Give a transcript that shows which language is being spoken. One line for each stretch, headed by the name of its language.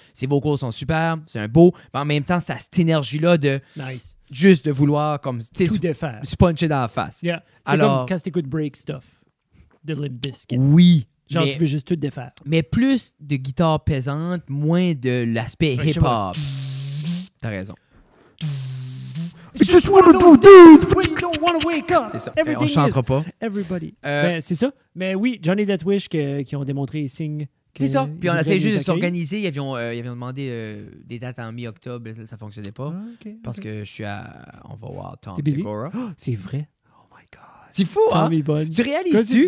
French: Ses vocals sont super, c'est un beau. Mais en même temps, c'est cette énergie-là de juste de vouloir comme tout défaire. Se puncher dans la face.
English: Yeah.
French: C'est comme quand t'écoutes Break Stuff de Limp Bizkit. Oui. Genre, tu veux juste tout défaire. Mais plus de guitare pesante, moins de l'aspect hip-hop. T'as raison.
English: It's just one of those days when you don't want to wake up.
French: C'est ça. On chantera pas. Everybody. Ben, c'est ça. Mais oui, Johnny Death Wish qui ont démontré les signes. C'est ça. Puis on a essayé juste de s'organiser. Ils avaient demandé des dates en mi-octobre. Ça fonctionnait pas. Parce que je suis on va voir Tom Segura. Oh, c'est vrai.
English: Oh my God.
French: C'est fou, hein? Tu réalises-tu?